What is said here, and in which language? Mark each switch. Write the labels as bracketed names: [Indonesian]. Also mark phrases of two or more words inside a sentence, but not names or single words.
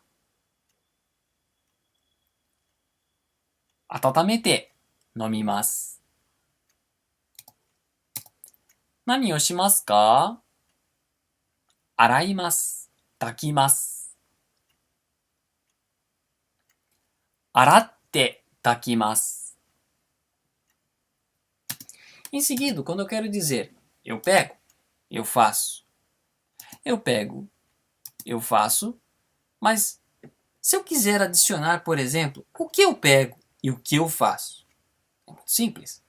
[Japanese] 温めて飲みます. 何をしますか? 洗います、炊きます. 洗って炊きます. [Portuguese] Em seguida, quando eu quero dizer eu pego, eu faço. Eu pego, eu faço. Mas se eu quiser adicionar, por exemplo, o que eu pego e o que eu faço? É muito simples.